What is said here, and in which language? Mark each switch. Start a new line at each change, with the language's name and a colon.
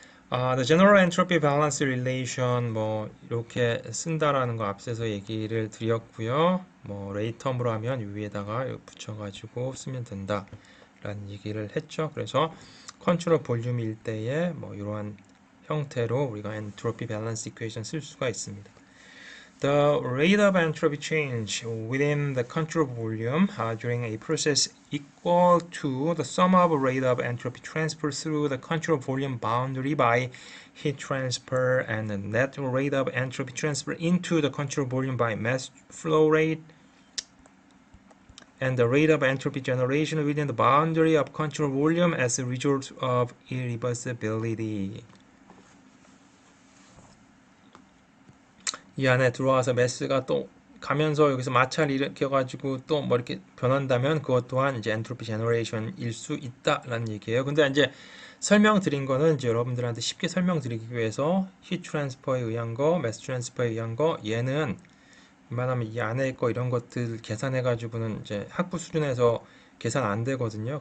English: The general entropy balance relation
Korean: 뭐 이렇게 쓴다라는 거 앞서서 얘기를 드렸고요. 뭐 레이 텀으로 하면 위에다가 붙여가지고 쓰면 된다라는 얘기를 했죠. 그래서 컨트롤 볼륨일 때에 뭐 이러한 형태로 우리가 엔트로피 밸런스 이퀘이션 쓸 수가 있습니다.
English: The rate of entropy change within the control volume during a process equal to the sum of rate of entropy transfer through the control volume boundary by heat transfer and the net rate of entropy transfer into the control volume by mass flow rate and the rate of entropy generation within the boundary of control volume as a result of irreversibility.
Korean: 이 안에 들어와서 매스가 또 가면서 여기서 마찰을 일으켜가지고 또 뭐 이렇게 변한다면 그것 또한 이제 엔트로피 제너레이션일 수 있다라는 얘기예요. 근데 이제 설명드린 거는 이제 여러분들한테 쉽게 설명드리기 위해서 히트 트랜스퍼에 의한 거, 매스 트랜스퍼에 의한 거, 얘는 웬만하면 이 안에 거 이런 것들 계산해가지고는 이제 학부 수준에서 계산 안 되거든요.